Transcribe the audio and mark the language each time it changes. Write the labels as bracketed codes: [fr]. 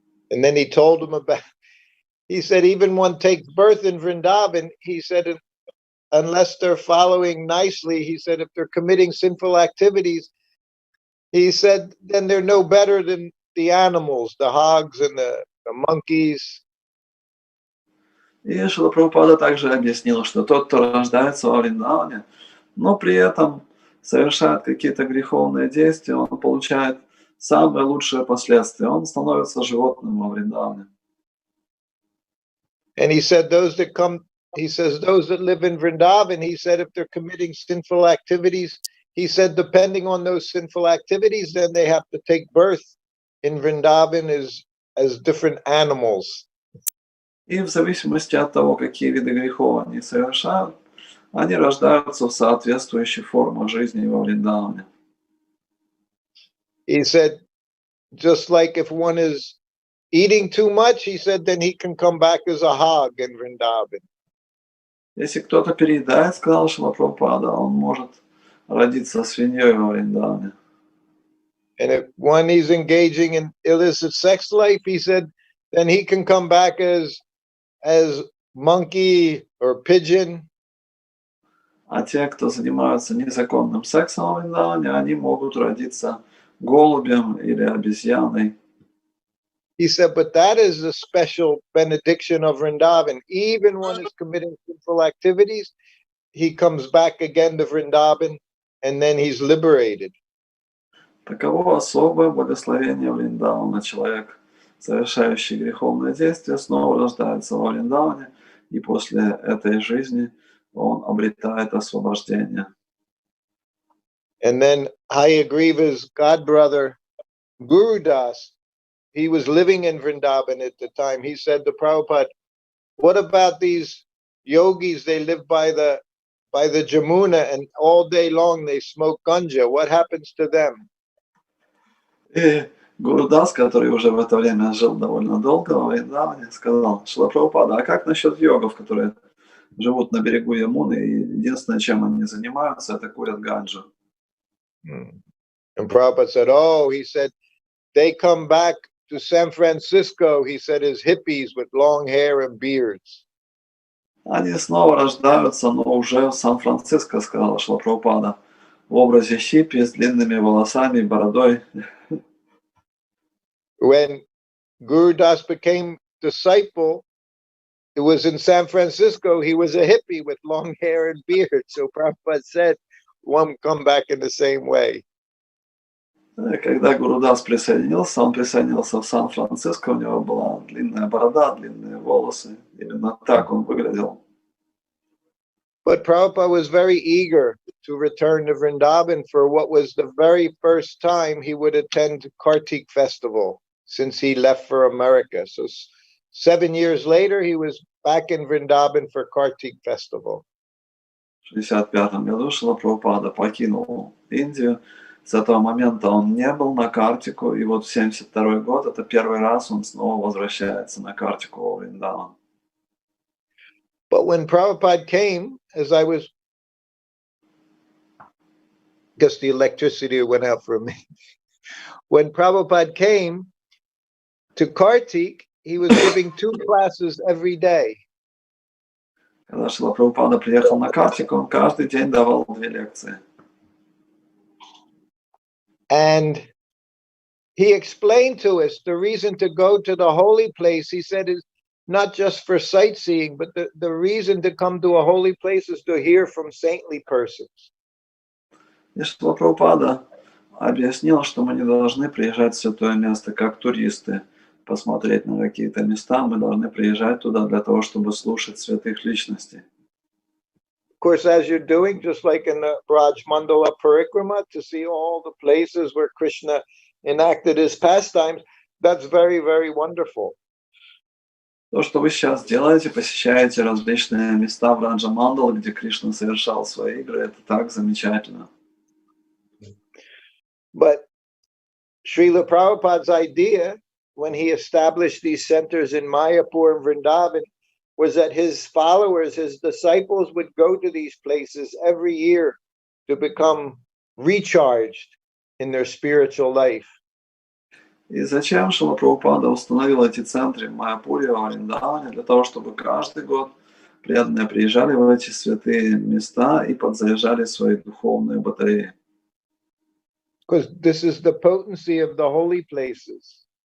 [en] And then he told him about, he said, even one takes birth in Vrindavan, he said, unless they're following nicely, he said, if they're committing sinful activities, he said, then they're no better than the animals, the hogs and the monkeys. [ru] И Шрила Прабхупада также объяснил, что тот, кто рождается во Вриндаване, но при этом совершает какие-то греховные действия, он получает самые лучшие последствия. Он становится животным во Вриндаване. [en] And he said, those that come, he says, those that live in Vrindavan, he said, if they're committing sinful activities, he said, depending on those sinful activities, then they have to take birth in Vrindavan as different animals. [ru] И в зависимости от того, какие виды грехов они совершают, они рождаются в соответствующей форме жизни во Вриндаване. [en] He said, just like if one is eating too much, he said, then he can come back as a hog in Vrindavan. [ru] Если кто-то переедает, сказал Шрила Прабхупада, он может родиться свиньей во Вриндаване. [en] And if one is engaging in illicit sex life, he said, then he can come back as monkey or pigeon. [ru] А те, кто занимаются незаконным сексом во Вриндаване, они могут родиться голубем или обезьяной. [en] He said, but that is the special benediction of Vrindavan. Even one is committing sinful activities, he comes back again to Vrindavan, and then he's liberated. [ru] Таково особое благословение Вриндавана. Человек, совершающий греховное действие, снова рождается во Вриндаване, и после этой жизни он обретает освобождение. [en] And then Hayagriva's godbrother, Guru Das, he was living in Vrindavan at the time. He said to Prabhupada, what about these yogis? They live by the Jamuna, and all day long they smoke ganja. What happens to them? [ru] И Гуру Дас, который уже в это время жил довольно долго во Вриндаване, сказал: Шрила Прабхупада, а как насчет йогов, которые живут на берегу Ямуны, и единственное, чем они занимаются, это курят ганджу? [en] And Prabhupada said, oh, he said, they come back to San Francisco, he said, as hippies with long hair and beards. [ru] Они снова рождаются, но уже в Сан-Франциско, сказала Шрила Прабхупада, в образе хиппи с длинными волосами и бородой. [en] When Guru Das became disciple, it was in San Francisco, he was a hippie with long hair and beard. So Prabhupada said, one come back in the same way. [ru] Когда Гуру Дас присоединился, он присоединился в Сан-Франциско, у него была длинная борода, длинные волосы. Именно так он выглядел. [en] But Prabhupada was very eager to return to Vrindavan for what was the very first time he would attend Kartik festival since he left for America. So 7 years later, he was back in Vrindavan for Kartik festival. [ru] В 1965 году Шрила Прабхупада покинул Индию. С этого момента он не был на Картику, и вот в 1972 год, это первый раз, он снова возвращается на Картику во Вриндаван. [en] But when Prabhupada came, as I was, guess the electricity went out for me. When Prabhupada came to Kartik, he was giving 2 classes every day. [ru] Когда Шрила Прабхупада приехал на Картику, он каждый день давал 2 лекции. [en] And he explained to us the reason to go to the holy place, he said, is not just for sightseeing, but the reason to come to a holy place is to hear from saintly persons. [ru] И Шрила Прабхупада объяснил, что мы не должны приезжать в святое место как туристы, посмотреть на какие-то места, мы должны приезжать туда для того, чтобы слушать святых личностей. [en] Of course, as you're doing, just like in the Braj Mandala Parikrama, to see all the places where Krishna enacted his pastimes, that's very, very wonderful. [ru] То, что вы сейчас делаете, посещаете различные места в Раджа Мандала, где Кришна совершал свои игры, это так замечательно. [en] But Srila Prabhupada's idea, when he established these centers in Mayapur and Vrindavan, was that his followers, his disciples, would go to these places every year to become recharged in their spiritual life. [ru] И зачем Шрила Прабхупада установил эти центры в Майяпуре, в Вриндаване? Для того, чтобы каждый год преданные приезжали в эти святые места и подзаряжали свои духовные батареи. [en] Because this is the potency of the holy places.